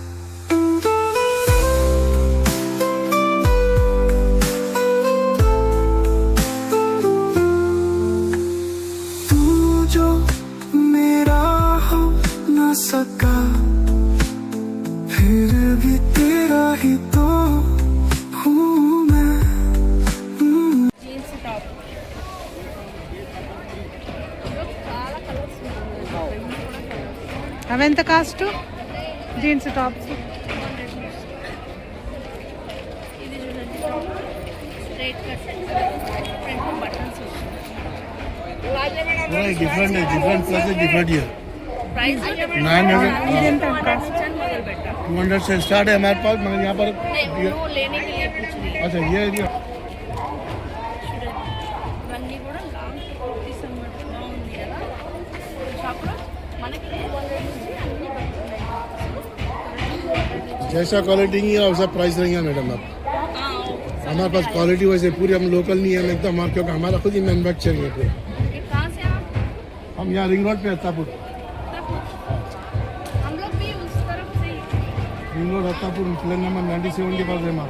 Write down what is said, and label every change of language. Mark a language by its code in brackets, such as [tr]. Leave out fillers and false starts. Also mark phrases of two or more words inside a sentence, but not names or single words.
[hi] तू जो मेरा हो न सका फिर भी तेरा ही तो हूँ मैं। [en] jeans top [te] చాలా కలర్స్ ఉన్నాయి. అవి ఎంత కాస్ట్ [en] jeans tops? [te] ఇది చూడండి [en] top straight cut front buttons [te] వచ్చాయి. [hi] डिफरेंट है, [en] different plus [hi] है, [en] different year. [te] ప్రైస్ 900 ఇదెంత మొదలు పెట్టా [hi] 200 से स्टार्ट है हमारे पास, मगर यहाँ पर वो लेने के लिए पूछ रही है. अच्छा ये [te] చూడండి ఇవన్నీ కూడా లాంగ్ కుర్తీస్ అన్నమాట. బాగుంది కదా షాప్లో మనకి 200 నుంచి అన్ని పడుతున్నాయి. [hi] जैसा क्वालिटी की है वैसा प्राइस रहेगा मैडम। आप हमारे पास क्वालिटी वैसे पूरी, हम लोकल नहीं है एकदम, क्योंकि हमारा खुद ही मैन्युफैक्चरिंग है पूरा। कहाँ से आप? हम यहाँ रिंग रोड पे हत्तापुर, हम लोग भी उस तरफ से ही. रिंग रोड हत्तापुर फ्लैट नंबर 97 के पास है हमारा।